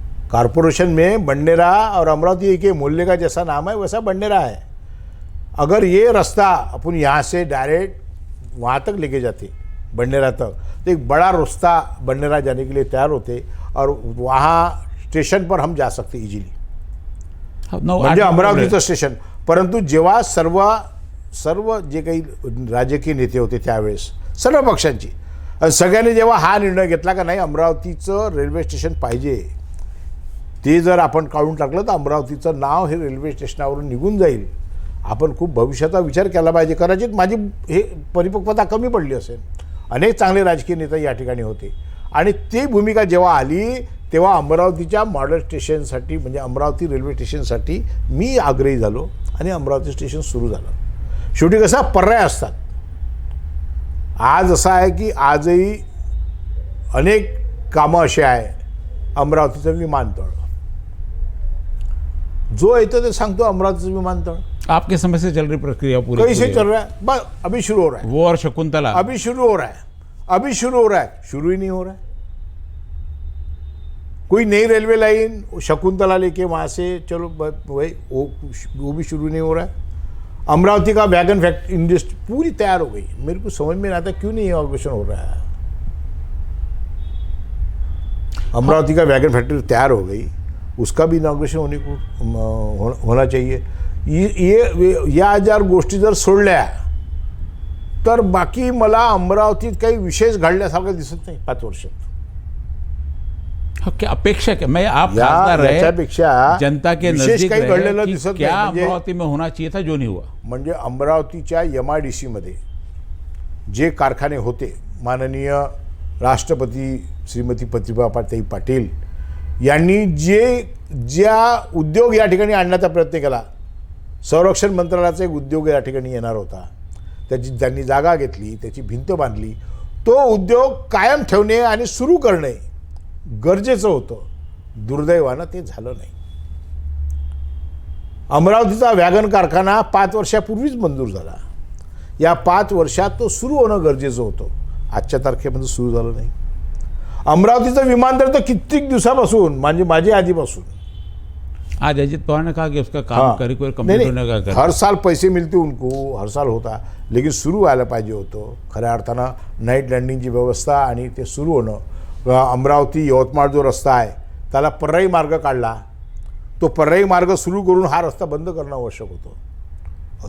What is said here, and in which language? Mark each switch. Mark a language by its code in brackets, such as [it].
[hi] Corporation में बंडेरा और अमरावती एक ही, मोहल्ले का जैसा नाम है वैसा बंडेरा है। अगर ये रास्ता अपन यहाँ से डायरेक्ट वहाँ तक लेके जाते बंडेरा तक तो एक बड़ा रास्ता बंडेरा जाने के लिए तैयार होते और वहाँ स्टेशन पर हम जा सकते इजीली, [mr] म्हणजे अमरावतीचं स्टेशन। परंतु जेव्हा सर्व जे काही राजकीय नेते होते त्यावेळेस सर्व पक्षांची आणि सगळ्यांनी जेव्हा हा निर्णय घेतला का नाही अमरावतीचं रेल्वे स्टेशन पाहिजे, ते जर आपण काढून टाकलं तर अमरावतीचं नाव हे रेल्वे स्टेशनावरून निघून जाईल। आपण खूप भविष्याचा विचार केला पाहिजे। कदाचित माझी हे परिपक्वता कमी पडली असेल, अनेक चांगले राजकीय नेते या ठिकाणी होते आणि ती भूमिका जेव्हा आली तेव्हा अमरावतीच्या मॉडेल स्टेशनसाठी म्हणजे अमरावती रेल्वे स्टेशनसाठी मी आग्रही झालो आणि अमरावती स्टेशन सुरू झालं। शेवटी कसा पर्याय असतात। आज असं आहे की आजही अनेक कामं अशी आहे, अमरावतीचं विमानतळ जो येतो ते सांगतो अमरावतीचं विमानतळ [hi] आपके समय से चल रही प्रक्रिया पूरी कैसे चल रहा है? बस अभी शुरू हो रहा है। वो और शकुंतला अभी शुरू हो रहा है, अभी शुरू हो रहा है, शुरू ही नहीं हो रहा है। कोई नई रेलवे लाइन शकुंतला लेके वहाँ से चलो भाई वो भी शुरू नहीं हो रहा है। अमरावती का वैगन फैक्ट्री इंडस्ट्री पूरी तैयार हो गई। मेरे को समझ में नहीं आता क्यों नहीं इनॉग्रेशन हो रहा है। अमरावती का वैगन फैक्ट्री तैयार हो गई, उसका भी इनॉग्रेशन होना चाहिए। [mr] ये या जर गोष्टी जर सोडल्या तर बाकी मला अमरावतीत काही विशेष घडल्यासारखं दिसत नाही 5 वर्षात। [hi] क्या अपेक्षा क्या मैं आप खासदार रहे, जनता के नजदीक [mr] काही घडलेलं [hi] रहे, [mr] दिसत [hi] क्या [mr] नाही। [hi] अमरावती में होना चाहिए था जो नहीं हुआ? [mr] म्हणजे अमरावतीच्या MIDC मध्ये जे कारखाने होते, माननीय राष्ट्रपती श्रीमती प्रतिभाताई पाटील यांनी ज्या उद्योग या ठिकाणी आणण्याचा प्रयत्न केला, संरक्षण मंत्रालयाचा एक उद्योग या ठिकाणी येणार होता, त्याची त्यांनी जागा घेतली, त्याची भिंत बांधली, तो उद्योग कायम ठेवणे आणि सुरू करणे गरजेचं होतं। दुर्दैवानं ते झालं नाही। अमरावतीचा वॅगन कारखाना 5 वर्षापूर्वीच मंजूर झाला। या 5 वर्षात तो सुरू होणं गरजेचं होतं, आजच्या तारखेमध्ये सुरू झालं नाही। अमरावतीचं विमानतळ तर कित्येक दिवसापासून म्हणजे माझी आधीपासून [hi] आज अजित पवार ने कहा कि उसका काम कंप्लीट होने का हर साल पैसे मिलते उनको, हर साल होता, लेकिन [mr] सुरू व्हायला पाहिजे होतं। खऱ्या अर्थानं नाईट लँडिंगची व्यवस्था आणि ते सुरू होणं। अमरावती यवतमाळ जो रस्ता आहे त्याला पर्यायी मार्ग काढला, तो पर्यायी मार्ग सुरू करून हा रस्ता बंद करणं आवश्यक होतं।